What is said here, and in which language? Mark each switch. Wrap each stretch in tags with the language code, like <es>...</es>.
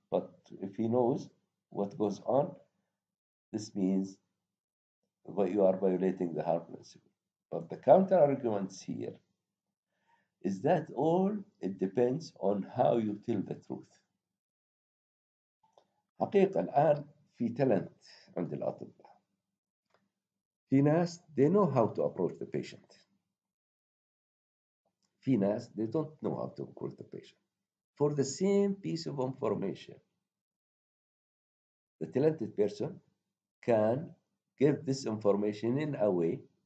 <en>But if he knows what goes on, this means that you are violating the harmless. But the counter arguments here is that all it depends on how you tell the truth.</en> <ar>حقيقة الآن في talent عند الأطباء. في ناس</ar> <en>they know how to approach the patient.</en> <ar>في ناس</ar> <en>they don't know how to approach the patient. For the same piece of information, the talented person can give this information in a way</en>